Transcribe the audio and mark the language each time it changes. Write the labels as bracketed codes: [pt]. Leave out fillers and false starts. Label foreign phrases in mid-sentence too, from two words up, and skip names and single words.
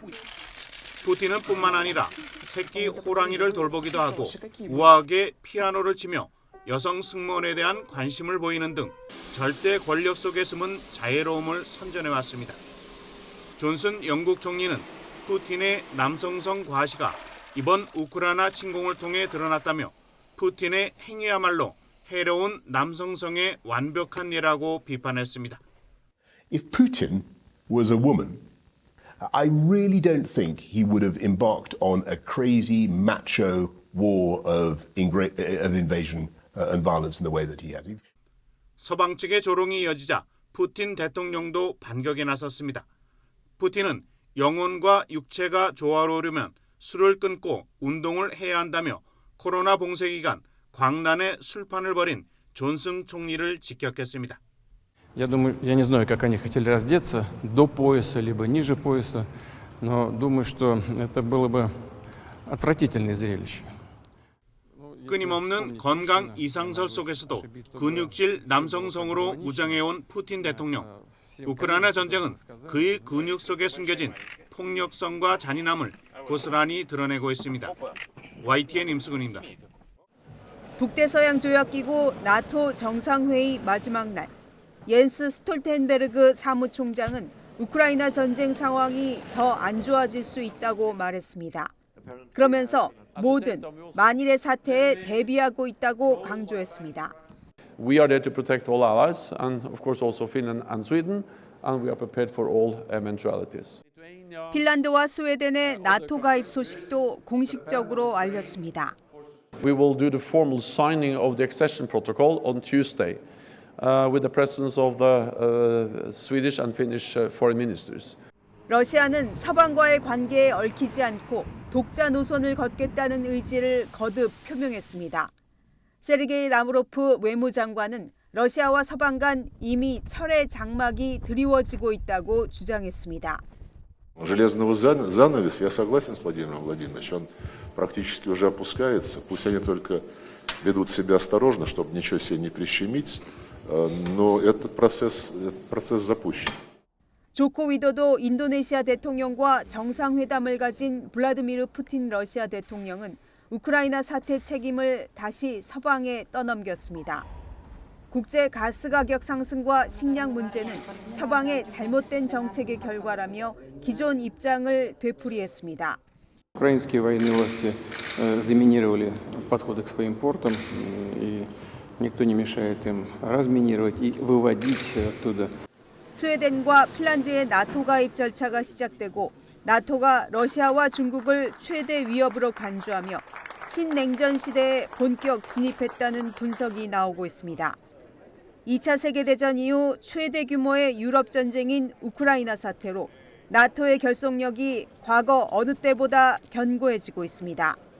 [ko] 푸틴은 뿐만 아니라 새끼 호랑이를 돌보기도 하고 우아하게 피아노를 치며 여성 승무원에 대한 관심을 보이는 등 절대 권력 속에 숨은 자애로움을 선전해왔습니다. 존슨 영국 총리는 푸틴의 남성성 과시가 이번 우크라이나 침공을 통해 드러났다며 푸틴의 행위야말로 해로운 남성성의 완벽한 예라고 비판했습니다. [en] If Putin was a woman, I really don't think he would have embarked on a crazy macho war of invasion and violence in the way that he has. [ko] 서방 측의 조롱이 이어지자 푸틴 대통령도 반격에 나섰습니다. 푸틴은 영혼과 육체가 조화로우려면 술을 끊고 운동을 해야 한다며 코로나 봉쇄 기간 광란에 술판을 벌인 존슨 총리를 직격했습니다. [ru] Я думаю, я не знаю, как они хотели раздеться, до пояса, либо ниже пояса, но думаю, что это было бы отвратительное зрелище. [ko] 끊임없는 건강 이상설 속에서도 근육질 남성성으로 무장해온 푸틴 대통령. 우크라이나 전쟁은 그의 근육 속에 숨겨진 폭력성과 잔인함을 고스란히 드러내고 있습니다. YTN 임수근입니다. 북대서양 조약기구 나토 정상회의 마지막 날, 옌스 스톨텐베르그 사무총장은 우크라이나 전쟁 상황이 더 안 좋아질 수 있다고 말했습니다. 그러면서 모든 만일의 사태에 대비하고 있다고 강조했습니다. [en] We are there to protect all allies and of course also Finland and Sweden and we are prepared for all eventualities. [ko] 핀란드와 스웨덴의 나토 가입 소식도 공식적으로 알렸습니다. [en] We will do the formal signing of the accession protocol on Tuesday with the presence of the Swedish and Finnish foreign ministers. [ko] 러시아는 서방과의 관계에 얽히지 않고 독자 노선을 걷겠다는 의지를 거듭 표명했습니다. 세르게이 라브로프 외무장관은 러시아와 서방 간 이미 철의 장막이 드리워지고 있다고 주장했습니다. [ru] Железного занавес, я согласен с Владимиром Владимировичем, он практически уже опускается. Пусть они только ведут себя осторожно, чтобы ничего себе не прищемить, но этот процесс запущен. [ko] 조코 위도도 인도네시아 대통령과 정상회담을 가진 블라디미르 푸틴 러시아 대통령은 우크라이나 사태 책임을 다시 서방에 떠넘겼습니다. 국제 가스 가격 상승과 식량 문제는 서방의 잘못된 정책의 결과라며 기존 입장을 되풀이했습니다. [ru] Украинские военные власти заминировали подходы к своим портам, и никто не мешает им разминировать и выводить оттуда. [ko] 스웨덴과 핀란드의 나토 가입 절차가 시작되고 나토가 러시아와 중국을 최대 위협으로 간주하며 신냉전 시대에 본격 진입했다는 분석이 나오고 있습니다. 2차 세계대전 이후 최대 규모의 유럽 전쟁인 우크라이나 사태로 나토의 결속력이 과거 어느 때보다 견고해지고 있습니다.